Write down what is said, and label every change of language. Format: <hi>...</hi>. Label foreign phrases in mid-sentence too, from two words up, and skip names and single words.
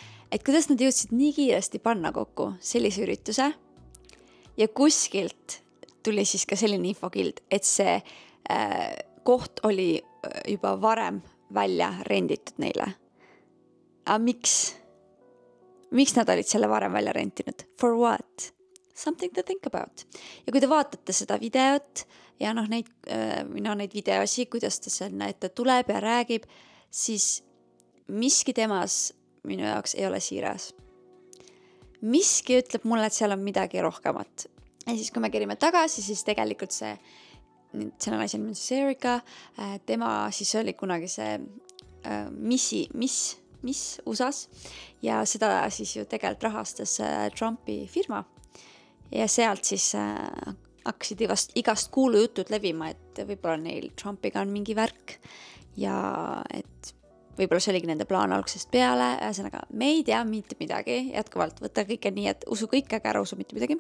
<et>et kuidas nad jõudsid nii kiiresti panna kokku sellise ürituse ja kuskilt tuli siis ka selline infokild, et see koht oli juba varem välja renditud neile. Aga miks nad olid selle varem välja rentinud?</et> <en>For what? Something to think about.</en> <et>Ja kui te vaatate seda videot ja neid videosi, kuidas ta sinna ette tuleb ja räägib, siis miski temas minu jaoks ei ole siiras. Miski ütleb mulle, et seal on midagi rohkemat. Ja siis kui me kerime tagasi, siis tegelikult selle naise nimi on siis Erika, tema siis oli kunagi see Miss USAs ja seda siis ju tegelikult rahastas Trumpi firma ja sealt siis hakkasid igast kuulujutud levima, et võib-olla neil Trumpiga on mingi värk ja et võib-olla see oligi nende plaan algusest peale, ühesõnaga me ei tea mitte midagi, jätkuvalt võtta kõike nii, et usu kõike, aga ära usu mitte midagi.</et>